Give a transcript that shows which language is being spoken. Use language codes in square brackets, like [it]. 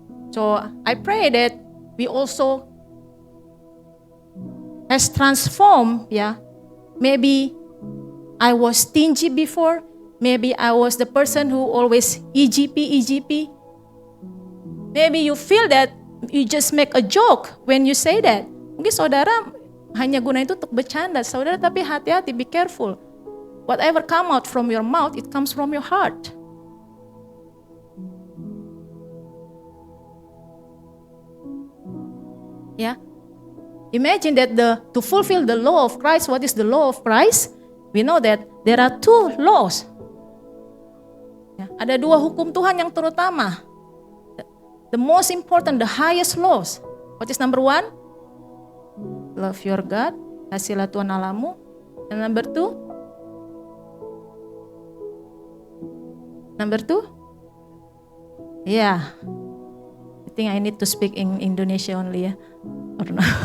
[en] So I pray that we also has transformed. Maybe I was stingy before. Maybe I was the person who always EGP. Maybe you feel that you just make a joke when you say that. [id] Mungkin saudara hanya guna itu untuk bercanda. Saudara, tapi hati-hati, [en] be careful. Whatever come out from your mouth, it comes from your heart. Imagine that to fulfill the law of Christ, what is the law of Christ? We know that there are 2 laws. [id] Ada 2 hukum Tuhan yang terutama. [en] The most important, the highest laws. What is number 1? Love your God, [id] kasihilah Tuhan Allahmu. [en] And number 2? I think I need to speak in Indonesia only, or no?